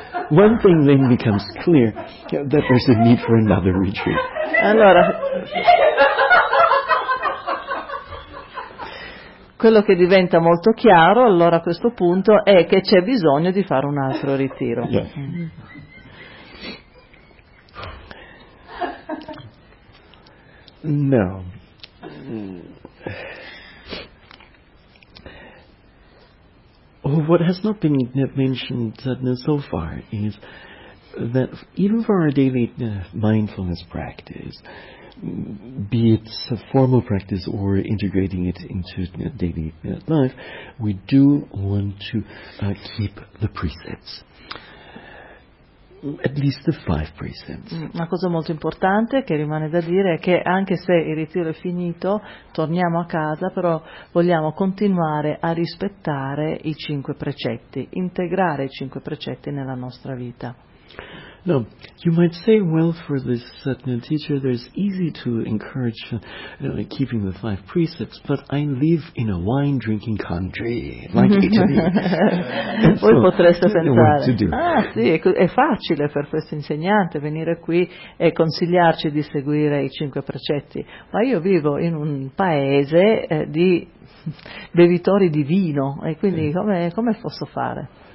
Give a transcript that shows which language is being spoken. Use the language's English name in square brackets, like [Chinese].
[English] One thing then becomes clear that there's a need for another retreat. [Italian] Allora, quello che diventa molto chiaro allora a questo punto è che c'è bisogno di fare un altro ritiro. Yeah. No. [English] What has not been mentioned so far is that even for our daily mindfulness practice, be it a formal practice or integrating it into daily life, we do want to keep the precepts, at least the 5 precepts. [Italian] Una cosa molto importante che rimane da dire è che anche se il ritiro è finito, torniamo a casa, però vogliamo continuare a rispettare i 5 precetti, integrare i 5 precetti nella nostra vita. [English] No, you might say, well, for this Satna teacher, there's easy to encourage keeping the five precepts, but I live in a wine-drinking country, like Italy. [Italian] Voi so, potreste pensare, [English] what to do. [Italian] Sì, è facile per questo insegnante venire qui e consigliarci di seguire i cinque precetti, ma io vivo in un paese di bevitori di vino, e quindi come posso fare?